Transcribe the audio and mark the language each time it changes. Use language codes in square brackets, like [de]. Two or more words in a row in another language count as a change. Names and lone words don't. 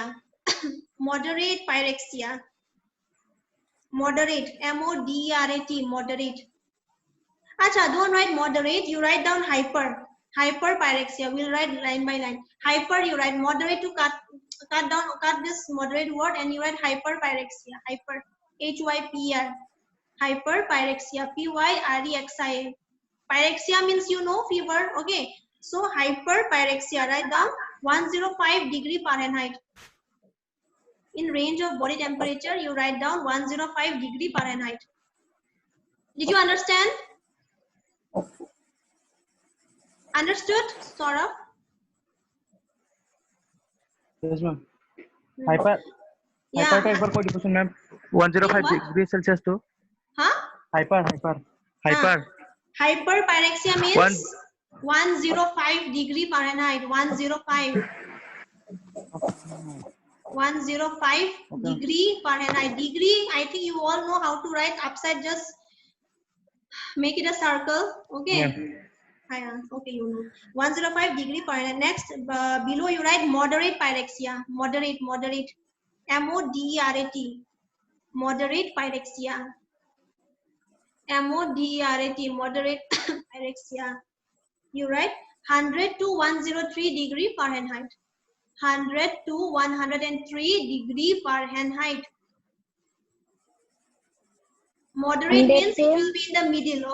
[en] Moderate pyrexia. Moderate, MODERAT, moderate. Acha, don't write moderate, you write down hyperpyrexia. We'll write line by line. Hyper, you write moderate to cut this moderate word, and you write hyperpyrexia. Hyper, HYPR, hyperpyrexia, PYREXIA. Pyrexia means you know fever. Okay, so hyperpyrexia, write down 105 degree Fahrenheit. In range of body temperature, you write down 105 degree Fahrenheit. Did you understand? Understood, Saurabh? Yes, ma'am. Hyper Yeah. [hi] का एक बार कोई डिफिनेशन मैम 105 [en] degree Celsius [hi] तो [en] Huh? hyper Hyperpyrexia means 105 degree Fahrenheit. 105 degree Fahrenheit. Degree, I think you all know how to write upside. Just make it a circle. Okay. Yeah. Okay, you know. 105 degree Fahrenheit. Next, below you write moderate pyrexia. Moderate. M-O-D-E-R-A-T. Moderate pyrexia. M-O-D-E-R-A-T. Moderate pyrexia. You write 100 to 103 degree Fahrenheit. 100 to 103 degree Fahrenheit. Moderate means it will be in the middle.